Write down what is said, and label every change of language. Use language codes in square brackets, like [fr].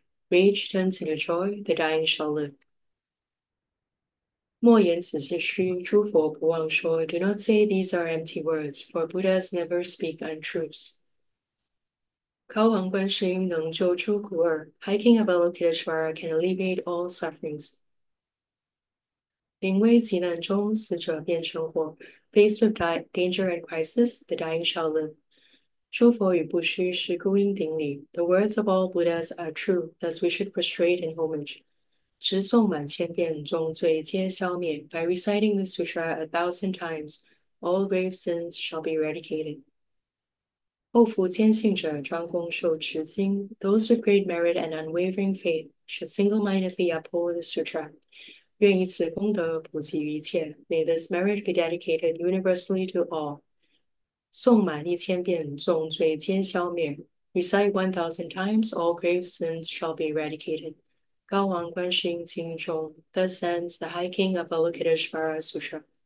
[en] rage turns into joy the dying shall live [zh] 莫言此是虚，诸佛不忘说 [en] Do not say these are empty words, for Buddhas never speak untruths. [zh] 高王观世音能救诸苦厄 [en] Hiking Avalokiteshvara can alleviate all sufferings. [zh] 临危急难中，死者变成活。 [en] Faced with danger and crisis, the dying shall live. [zh] 诸佛语不虚，是故应顶礼。 [en] The words of all Buddhas are true, thus we should prostrate in homage. [zh] 直诵满千遍，众罪皆消灭。 [en] By reciting the sutra 1,000 times, all grave sins shall be eradicated. [zh] 后福坚信者专攻受持经。 [en] Those with great merit and unwavering faith should single-mindedly uphold the sutra. [zh] 愿以此功德普及于一切。 [en] May this merit be dedicated universally to all. [zh] 诵满1000遍，众罪皆消灭。 [en] Recite 1,000 times, all grave sins shall be eradicated. [zh] 高王观世音经中 [en] Thus ends the Hiking of Avalokiteshvara Sutra.